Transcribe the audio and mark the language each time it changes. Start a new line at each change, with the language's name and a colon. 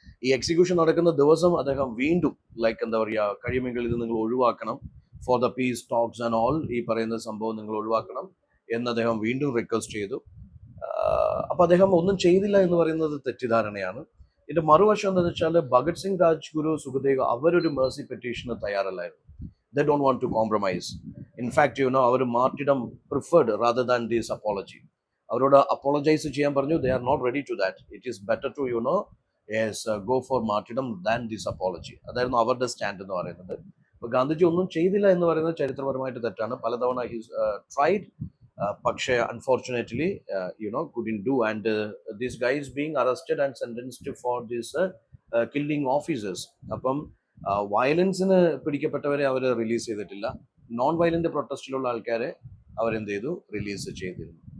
Malayalam: ഈ എക്സിക്യൂഷൻ നടക്കുന്ന ദിവസം അദ്ദേഹം വീണ്ടും ലൈക്ക് എന്താ പറയുക കഴിയുമെങ്കിൽ ഇത് നിങ്ങൾ ഒഴിവാക്കണം,
English: for the peace talks and all
Malayalam: ഈ പറയുന്ന സംഭവം നിങ്ങൾ ഒഴിവാക്കണം എന്ന് അദ്ദേഹം വീണ്ടും റിക്വസ്റ്റ് ചെയ്തു. അപ്പൊ അദ്ദേഹം ഒന്നും ചെയ്തില്ല എന്ന് പറയുന്നത് തെറ്റിദ്ധാരണയാണ്. ഇതിന്റെ മറുവശം എന്താണെന്ന് വെച്ചാൽ ഭഗത് സിംഗ്, രാജ്ഗുരു, സുഖദേവ് അവരൊരു Mercy പെറ്റീഷന് തയ്യാറല്ലായിരുന്നു.
English: They don't want to compromise. In fact, അവർ martyrdom preferred rather than this apology.
Malayalam: അവരോട് അപ്പോളജൈസ് ചെയ്യാൻ പറഞ്ഞു.
English: They are not ready to that. It is better to go for martyrdom than this apology.
Malayalam: അതായിരുന്നു അവരുടെ stand എന്ന് പറയുന്നത്. അപ്പൊ ഗാന്ധിജി ഒന്നും ചെയ്തില്ല എന്ന് പറയുന്നത് ചരിത്രപരമായിട്ട് തെറ്റാണ്.
English: പലതവണ ട്രൈഡ് പക്ഷേ unfortunately couldn't do. And this guy is being arrested and sentenced for this killing officers.
Malayalam: അപ്പം വയലൻസിന് പിടിക്കപ്പെട്ടവരെ അവർ റിലീസ് ചെയ്തിട്ടില്ല. നോൺ വയലന്റ് പ്രൊട്ടസ്റ്റിലുള്ള ആൾക്കാരെ അവരെന്ത് ചെയ്തു, റിലീസ് ചെയ്തിരുന്നു.